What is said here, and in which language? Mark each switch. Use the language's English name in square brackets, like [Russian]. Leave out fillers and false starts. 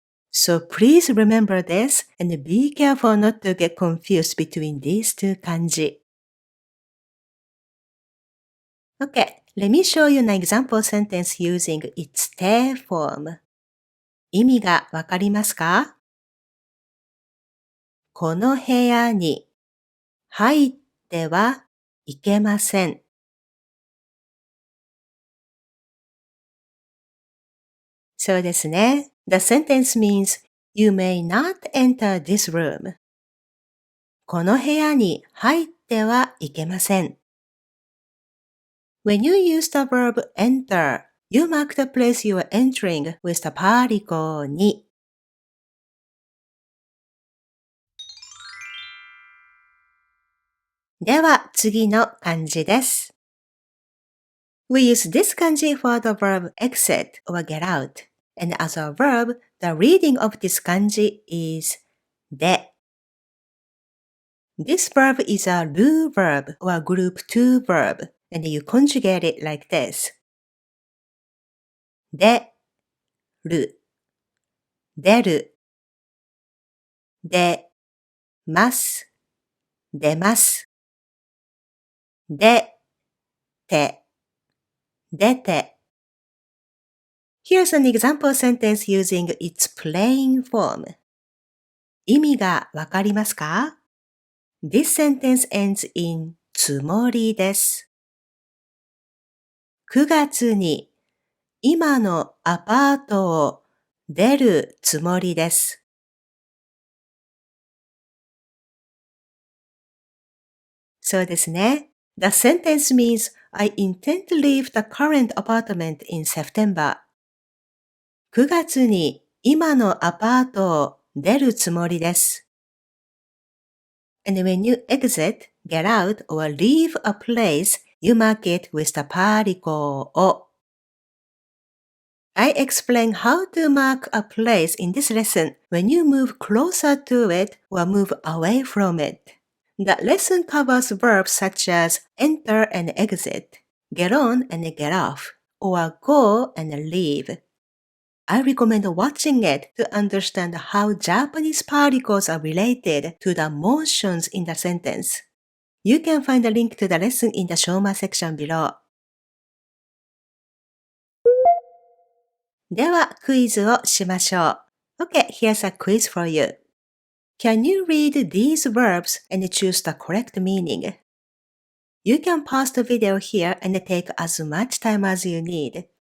[English] So please remember this and be careful not to get confused between these two kanji. Okay, let me show you an example sentence using its te form. [Japanese] 意味がわかりますか？この部屋に入ってはいけません。そうですね。 [English] The sentence means you may not enter this room. [Japanese] この部屋に入ってはいけません。 [English] When you use the verb enter, you mark the place you are entering with the particle に。 [Japanese] では次の漢字です。 [English] We use this kanji for the verb exit or get out. And as a verb, the reading of this kanji is で。 This verb is a ru verb or group 2 verb, and you conjugate it like this. [Japanese] でる、出る、出ます、出ます、出て、出て。 [English] Here's an example sentence using its plain form. [Japanese] 意味がわかりますか？ [English] This sentence ends in つもりです。 [Japanese] 9月に今のアパートを出るつもりです。そうですね。 [English] The sentence means I intend to leave the current apartment in September. [Japanese] 9月に今のアパートを出るつもりです。 [English] And when you exit, get out, or leave a place, you mark it with the particle を。 I explain how to mark a place in this lesson when you move closer to it or move away from it. The lesson covers verbs such as enter and exit, get on and get off, or go and leave. I recommend watching it to understand how Japanese particles are related to the motions in the sentence. You can find a link to the lesson in the Shoma section below. [Japanese] では、クイズをしましょう。 [English] Okay, here's a quiz for you. Can you read these verbs and choose the correct meaning? You can pause the video here and take as much time as you need.